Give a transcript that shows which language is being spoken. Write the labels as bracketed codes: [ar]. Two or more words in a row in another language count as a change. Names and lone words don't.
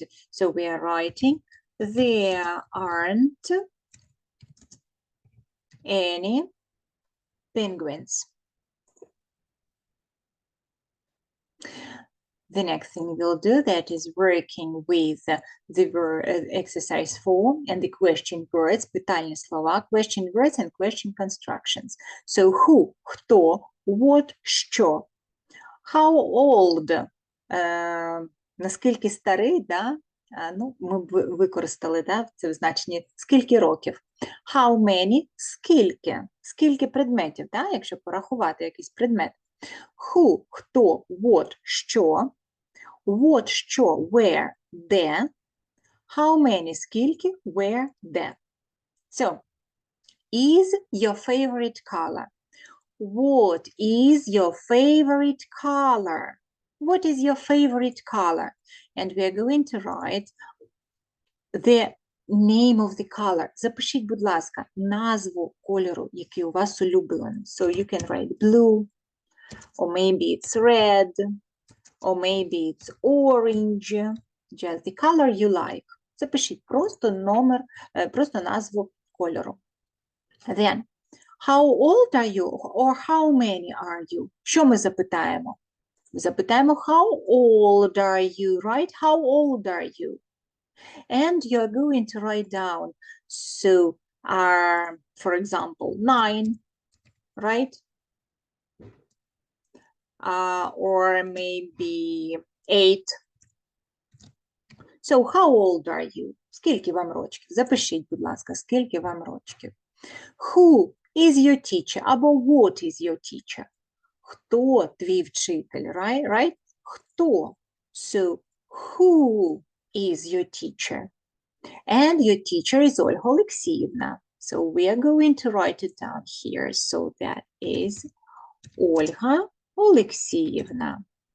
[en] So we are writing there aren't any penguins. The next thing we'll do, that is working with the exercise 4 and the question words, [uk] питальні слова, [en] question words and question constructions. So who, хто, what, що. How old, [uk] наскільки старий, да? Ну, ми використали, да, це в значенні скільки років. [en] How many, [uk] скільки предметів, да, якщо порахувати якийсь предмет. [en] Who, хто, what, що. What, що, where, де. How many, скільки, where, де. So, is your favorite color? What is your favorite color? What is your favorite color? And we are going to write the name of the color. [uk] Запишіть, будь ласка, назву кольору, який у вас улюблений. [en] So you can write blue, or maybe it's red, or maybe it's orange. Just the color you like. [uk] Запишіть просто номер, просто назву кольору. [en] Then, how old are you? Or how many are you? [uk] Що ми запитаємо? Запитаємо, [en] how old are you, right? How old are you? And you're going to write down, so, for example, 9, right? Or maybe 8. So, how old are you? [uk] Скільки вам рочків? Запишіть, будь ласка, скільки вам рочків. [en] Who is your teacher? Або what is your teacher? [uk] Хто твій вчитель, right? Хто? [en] So, who is your teacher? And your teacher is Ольга Олексіївна. So, we are going to write it down here. So, that is Ольга Олексіївна.